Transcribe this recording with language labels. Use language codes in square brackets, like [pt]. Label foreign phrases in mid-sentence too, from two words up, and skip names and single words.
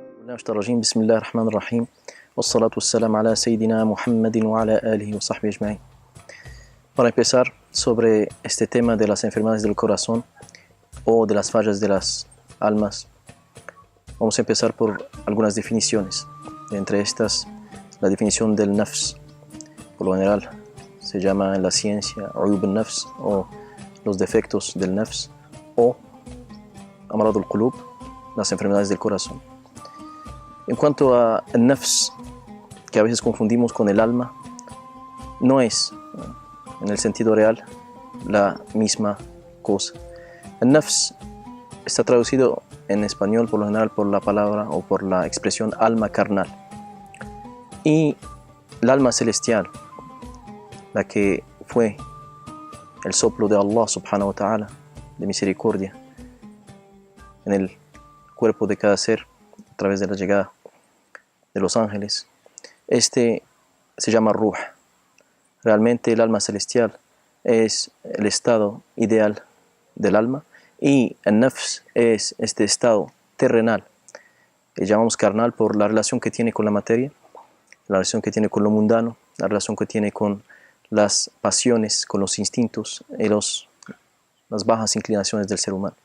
[ar] بسم الله الرحمن الرحيم والصلاة والسلام على سيدنا محمد وعلى آله وصحبه أجمعين. [es] Para empezar sobre este tema de las enfermedades del corazón o de las fallas de las almas, vamos a empezar por algunas definiciones. Entre estas, la definición del nafs, por lo general se llama en la ciencia [ar] عيوب النفس [es] o los defectos del nafs o [ar] أمراض القلوب, [es] las enfermedades del corazón. En cuanto a el nafs, que a veces confundimos con el alma, no es en el sentido real la misma cosa. El nafs está traducido en español por lo general por la palabra o por la expresión alma carnal. Y el alma celestial, la que fue el soplo de Allah [ar] سبحانه وتعالى, [es] de misericordia, en el cuerpo de cada ser, a través de la llegada de los ángeles, este se llama ruh. Realmente el alma celestial es el estado ideal del alma y el nafs es este estado terrenal, que llamamos carnal por la relación que tiene con la materia, la relación que tiene con lo mundano, la relación que tiene con las pasiones, con los instintos y las bajas inclinaciones del ser humano.